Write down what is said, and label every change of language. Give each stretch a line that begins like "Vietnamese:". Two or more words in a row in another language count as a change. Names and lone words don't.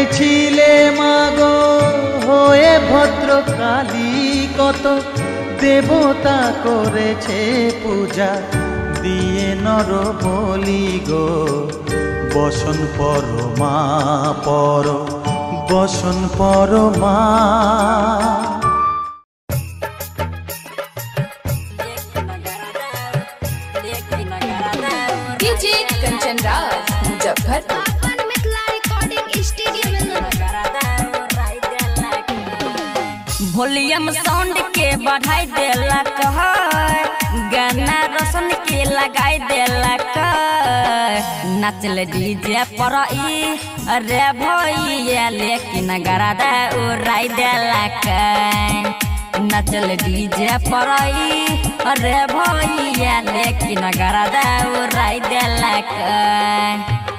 Bangla: ছিলে মাগো হয়ে ভদ্রকালী কত দেবতা করেছে পূজা দিয়ে নর বলি গো বসন পরমা পর বসন পরমা
Bhojpuri: डीजे कंचन राज मुजफ्फरपुर वॉल्यूम साउंड के बढ़ाई देला कहर गाना रोशन के लगाई देला कर नचल डीजे पर ई अरे भैया लेकिन गरादा उड़ाई देला कर नचल डीजे पर ई अरे भैया लेकिन गरादा उड़ाई देला कर